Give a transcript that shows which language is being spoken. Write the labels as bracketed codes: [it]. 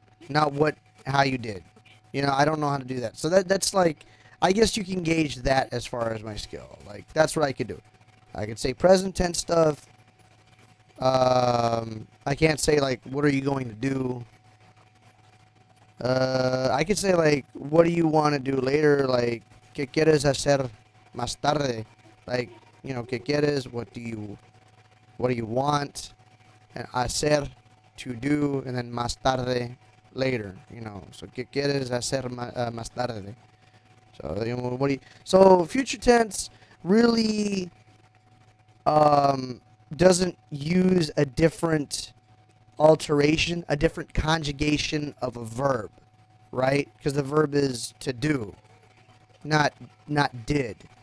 [en] Not how you did. You know, I don't know how to do that. So that's like, I guess you can gauge that as far as my skill. Like, that's what I could do. I could say present tense stuff. I can't say, like, what are you going to do? I could say, like, what do you want to do later? Like, [es] ¿qué quieres hacer más tarde? [en] Like, you know, [es] ¿qué quieres? [en] What do you want? And hacer, to do, and then más tarde, later. You know, so [es] ¿qué quieres hacer más tarde? [en] So, you know, so future tense really doesn't use a different alteration, a different conjugation of a verb, right? Because the verb is to do, not did.